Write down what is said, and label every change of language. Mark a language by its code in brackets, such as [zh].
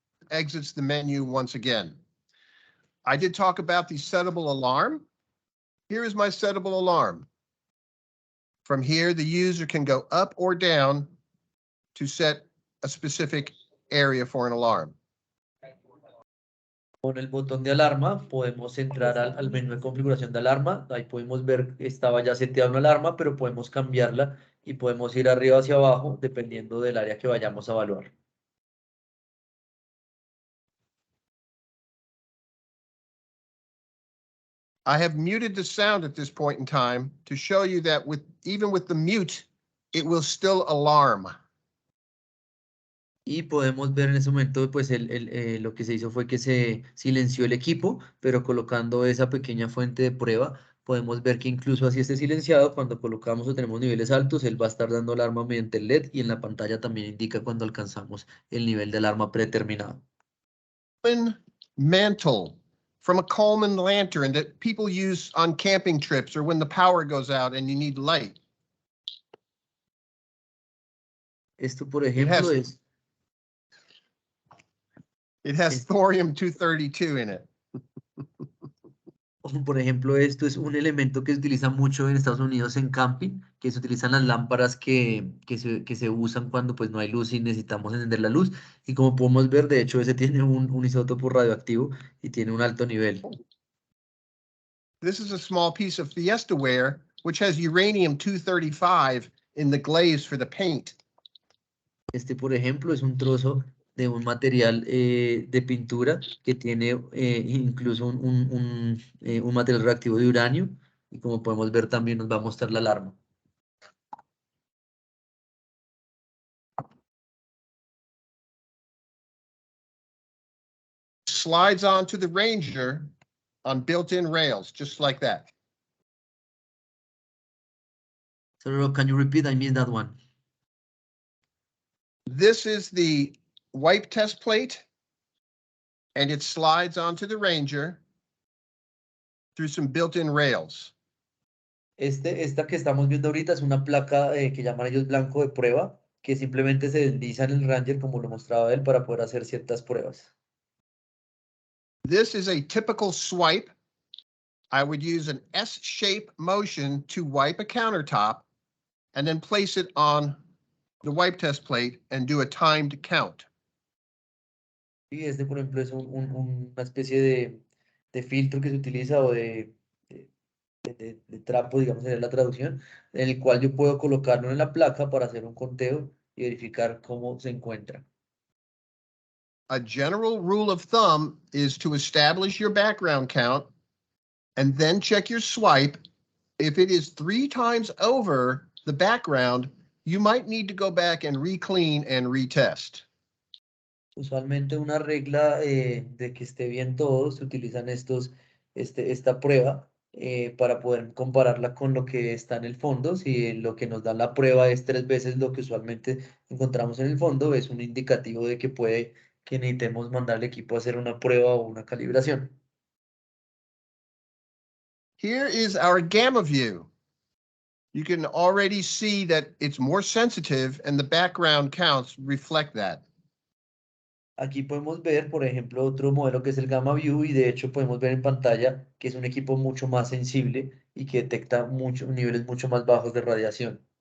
[en] Exits the menu once again. I did talk about the Setable Alarm. Here is my Setable Alarm. From here, the user can go up or down to set a specific area for an alarm. [es] Con el botón de alarma podemos entrar al menú de configuración de alarma. Ahí podemos ver que estaba ya seteada una alarma, pero podemos cambiarla y podemos ir arriba hacia abajo dependiendo del área que vayamos a evaluar. [en] I have muted the sound at this point in time to show you that even with the mute, it will still alarm. [es] Y podemos ver en ese momento, pues lo que se hizo fue que se silenció el equipo, pero colocando esa pequeña fuente de prueba, podemos ver que incluso así esté silenciado, cuando colocamos o tenemos niveles altos, él va a estar dando alarma mediante el LED, y en la pantalla también indica cuando alcanzamos el nivel de alarma predeterminado. [en] Mantle from a Coleman lantern that people use on camping trips or when the power goes out and you need light. [es] Esto, por ejemplo, [en] It has thorium-232 in it. [es] Por ejemplo, esto es un elemento que se utiliza mucho en Estados Unidos en camping, que se utilizan las lámparas que se usan cuando pues no hay luz y necesitamos encender la luz. Y como podemos ver, de hecho, ese tiene un isótopo radioactivo y tiene un alto nivel. [en] This is a small piece of Fiestaware, which has uranium-235 in the glaze for the paint. [es] Este, por ejemplo, es un trozo de un material de pintura que tiene incluso un material reactivo de uranio, y como podemos ver también nos va a mostrar la alarma. [en] Slides onto the Ranger on built-in rails, just like that. So can you repeat? I missed that one. This is the wipe test plate, and it slides onto the Ranger through some built-in rails. [es] Esta que estamos viendo ahorita es una placa que llaman ellos blanco de prueba, que simplemente se desliza en el Ranger, como lo mostraba él, para poder hacer ciertas pruebas. [en] This is a typical swipe. I would use an S-shape motion to wipe a countertop and then place it on the wipe test plate and do a timed count. [es] Y este, por ejemplo, es una especie de filtro que se utiliza o de trapo, digamos, en la traducción, en el cual yo puedo colocarlo en la placa para hacer un conteo y verificar cómo se encuentra. [en] A general rule of thumb is to establish your background count and then check your swipe. If it is 3 times over the background, you might need to go back and re-clean and retest. [es] Usualmente una regla de que esté bien todo, se utilizan esta prueba para poder compararla con lo que está en el fondo. Si lo que nos da la prueba es 3 veces lo que usualmente encontramos en el fondo, es un indicativo de que puede que necesitemos mandar al equipo a hacer una prueba o una calibración. [en] Here is our gamma view. You can already see that it's more sensitive and the background counts reflect that. [es] Aquí podemos ver, por ejemplo, otro modelo que es el Gamma View y de hecho podemos ver en pantalla que es un equipo mucho más sensible y que detecta niveles mucho más bajos de radiación.